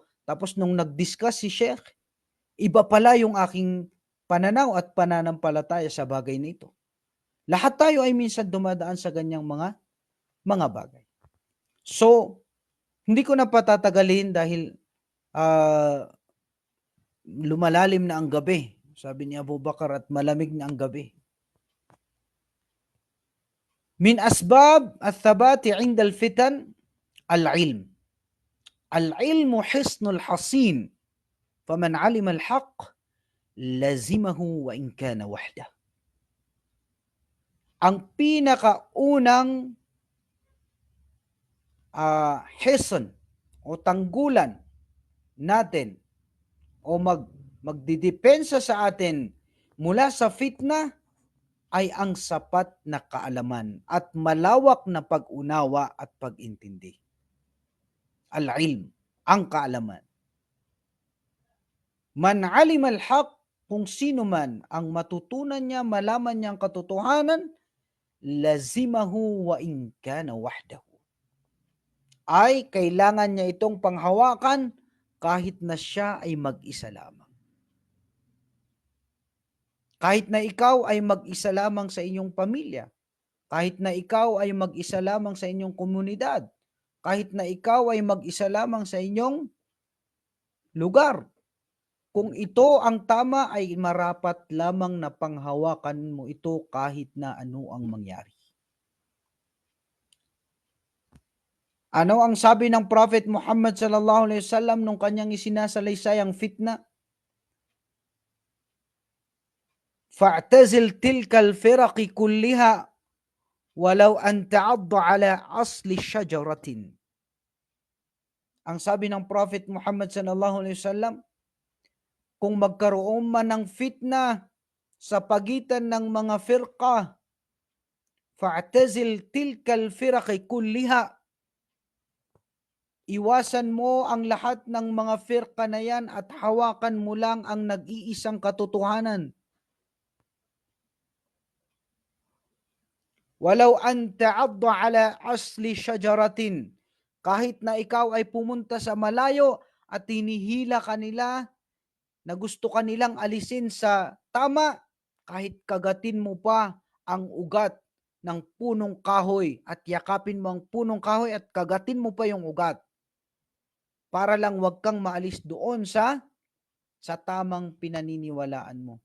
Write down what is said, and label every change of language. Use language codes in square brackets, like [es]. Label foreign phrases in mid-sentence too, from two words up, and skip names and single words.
[tl] Tapos nung nag-discuss si Sheikh, iba pala yung aking pananaw at pananampalataya sa bagay na ito. Lahat tayo ay minsan dumadaan sa ganyang mga bagay. So, hindi ko na patatagalin dahil lumalalim na ang gabi. Sabi ni Abu Bakar, at malamig na ang gabi. [ar] من أسباب الثبات عند الفتن العلم. العلم حصن حصين. فمن علم الحق لزمه وإن كان وحده. [tl] Ang pinakaunang hisn o tanggulan natin o magdidepensa sa atin mula sa fitna ay ang sapat na kaalaman at malawak na pag-unawa at pag-intindi. Al-ilm, ang kaalaman. [ar] من علم الحق, [tl] kung sino man ang matutunan niya, malaman niya ang katotohanan, [ar] لزمه وإن كان وحده. [tl] ay kailangan niya itong panghawakan kahit na siya ay mag-isa lamang. Kahit na ikaw ay mag-isa lamang sa inyong pamilya, kahit na ikaw ay mag-isa lamang sa inyong komunidad, kahit na ikaw ay mag-isa lamang sa inyong lugar, kung ito ang tama ay marapat lamang na panghawakan mo ito kahit na ano ang mangyari. Ano ang sabi ng Prophet Muhammad [ar] صلى الله عليه وسلم [tl] nung kanyang isinasalaysay ang fitna? [ar] فاعتزل تلك الفرق كلها ولو أن تعض على أصل شجرة. [tl] Ang sabi ng Prophet Muhammad [ar] صلى الله عليه وسلم, [tl] kung magkaroon man ng fitna sa pagitan ng mga firqa, [ar] فاعتزل تلك الفرق كلها. [tl] Iwasan mo ang lahat ng mga firqa na yan at hawakan mo lang ang nag-iisang katotohanan. [ar] ولو أن تعض على أصل شجرة. [tl] Kahit na ikaw ay pumunta sa malayo at hinihila kanila na gusto kanilang alisin sa tama, kahit kagatin mo pa ang ugat ng punong kahoy at yakapin mo ang punong kahoy at kagatin mo pa yung ugat para lang wag kang maalis doon sa tamang pinaniniwalaan mo.